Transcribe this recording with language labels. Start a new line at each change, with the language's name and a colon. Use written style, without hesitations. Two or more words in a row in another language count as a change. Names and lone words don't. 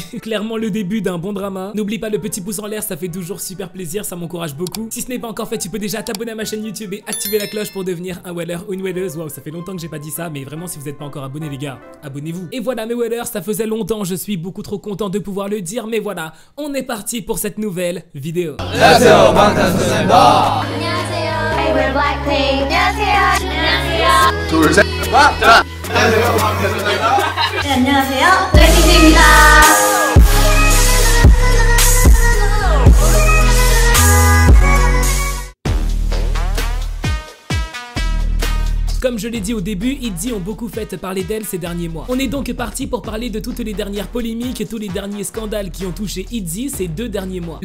French: Clairement le début d'un bon drama. N'oublie pas le petit pouce en l'air, ça fait toujours super plaisir, ça m'encourage beaucoup. Si ce n'est pas encore fait, tu peux déjà t'abonner à ma chaîne YouTube et activer la cloche pour devenir un weller ou une welleuse. Waouh, ça fait longtemps que j'ai pas dit ça, mais vraiment si vous n'êtes pas encore abonné les gars, abonnez-vous. Et voilà mes wellers, ça faisait longtemps, je suis beaucoup trop content de pouvoir le dire, mais voilà, on est parti pour cette nouvelle vidéo.
Korean: 안녕하세요, 방탄소년단입니다. 안녕하세요.
English: Hey, we're Blackpink.
Korean: 안녕하세요. 안녕하세요. 둘, 셋, 자. 안녕하세요, 방탄소년단입니다. 네, 안녕하세요. 블랙핑크입니다.
French: Comme je l'ai dit au début, ITZY ont beaucoup fait parler d'elle ces derniers mois. On est donc parti pour parler de toutes les dernières polémiques et tous les derniers scandales qui ont touché ITZY ces 2 derniers mois.